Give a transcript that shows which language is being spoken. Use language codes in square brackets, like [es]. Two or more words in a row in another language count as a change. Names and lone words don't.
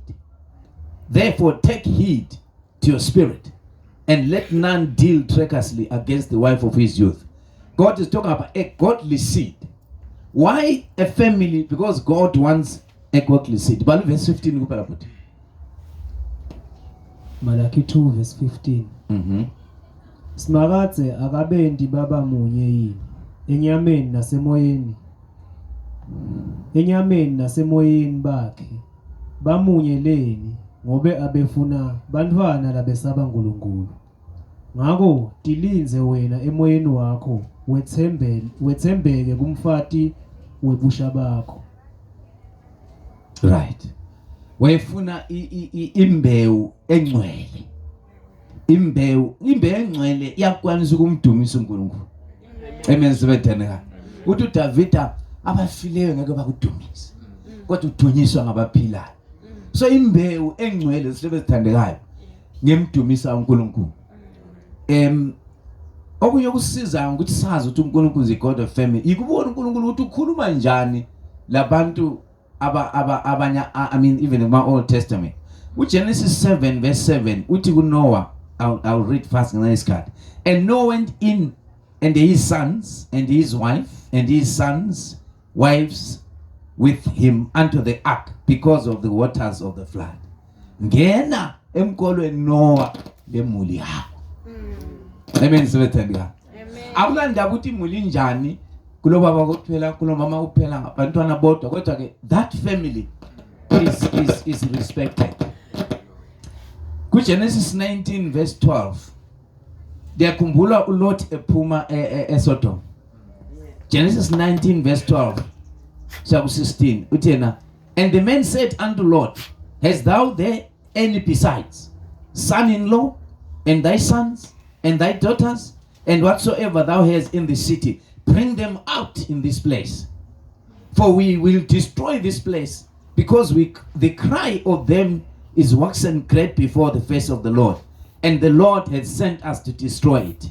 [en] Therefore take heed to your spirit, and let none deal treacherously against the wife of his youth. God is talking about a godly seed. Why a family? Because God wants a godly seed. But verse 15. Malachi 2 verse 15. [ss] Simakathe akabendi baba munye yini enyameni nasemoyeni, enyameni nasemoyeni bakhe bamunyeleni ngobe abefuna bantwana labesaba uNkulunkulu. Ngakho dilinze wena emoyeni wakho wethembeke kumfati webusha bakho. Right. [nd] Wayefuna imbewu engcwele. Imbewu engcwele iyakwanisa ukumdumisa uNkulunkulu. Amen sibethana. Uthi uDavida abafileyo ngeke bakudumise. Kodwa udunyiswa ngabaphilayo. So imbewu engcwele sibethandekayo ngemdumisa uNkulunkulu. Okunye kusiza ukuthi sazi ukuthi uNkulunkulu [en] is a God of family. [nd] Ikubona uNkulunkulu ukuthi ukhuluma njani labantu abanya [en] I mean even in my Old Testament. [nd] Genesis 7 verse 7 uthi kuNoah, [en] I'll read fast in this card. And Noah went in and his sons and his wife and his sons wives with him unto the ark because of the waters of the flood. [nd] Ngena emkolweni Noah lemuli yakho. Amen sibethandika. Akulanda ukuthi imuli njani kulo baba kuphela kulo mama kuphela ngabantwana bodwa kodwa ke [en] that family is respected. [nd] Ku Genesis 19 verse 12 Diyakhumbula uLot ephuma eSodom. [en] Genesis 19 verse 12 Psalm 16 uthena, and the man said unto Lot, hast thou there any besides son-in-law and thy sons and thy daughters and whatsoever thou hast in the city, bring them out in this place, for we will destroy this place, because the cry of them is waxen great before the face of the Lord, and the Lord had sent us to destroy it.